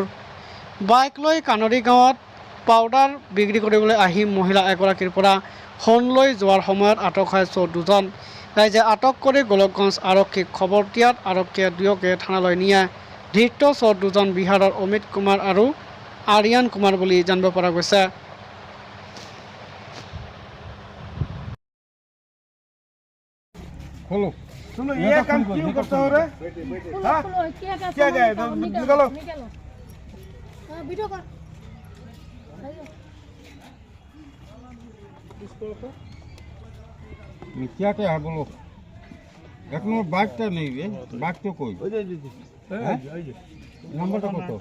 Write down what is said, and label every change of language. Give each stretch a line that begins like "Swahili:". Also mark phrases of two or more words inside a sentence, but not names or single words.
Assamese: বাইক লৈ কানৰী গাঁৱত পাউডাৰ বিক্ৰী কৰিবলৈ আহি মহিলা এগৰাকীৰ পৰা সোণ লৈ যোৱাৰ সময়ত আটক হয় চোৰ দুজন। ৰাইজে আটক কৰি গোলকগঞ্জ আৰক্ষীক খবৰ দিয়াত আৰক্ষীয়ে দুয়োকে থানালৈ নিয়ে। ধৃত চোৰ দুজন বিহাৰৰ অমিত কুমাৰ আৰু আৰিয়ান কুমাৰ বুলি জানিব পৰা গৈছে।
Hindi: खोलो सुनो ये काम क्यों करते हो रे? हाँ क्या क्या है निकालो वीडियो कर क्या क्या है बोलो एक नंबर बाइक तो नहीं है बाइक तो कोई नंबर तो कतो